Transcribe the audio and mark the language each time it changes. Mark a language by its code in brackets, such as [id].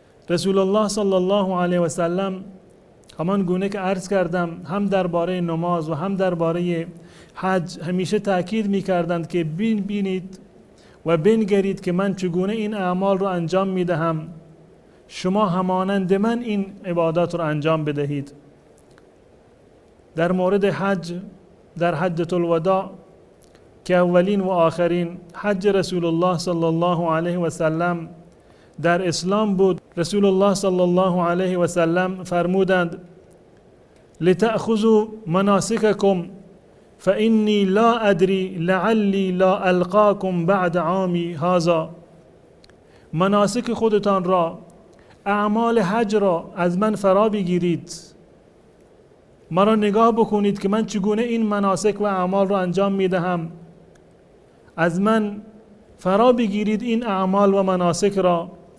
[fa] رسول الله صلی الله علیه و سلم همان گونه که عرض کردم هم درباره نماز و هم درباره حج همیشه تاکید می کردند که بینید و بنگرید که من چگونه این اعمال رو انجام می دهم، شما همانند من این عبادات رو انجام بدهید. در مورد حج در حجة الوداع که اولین و آخرین حج رسول الله صلی الله علیه و سلم در اسلام بود، رسول الله صلی الله علیه و سلم فرمودند [ar] لتأخذوا مناسككم فإني لا أدري لعلی لا القاكم بعد عامی هذا. [fa] مناسک خودتان را، اعمال حج را از من فرا بگیرید. مرا نگاه بکنید که من چگونه این مناسک و اعمال را انجام میدهم. از من فرا بگیرید این اعمال و مناسک را.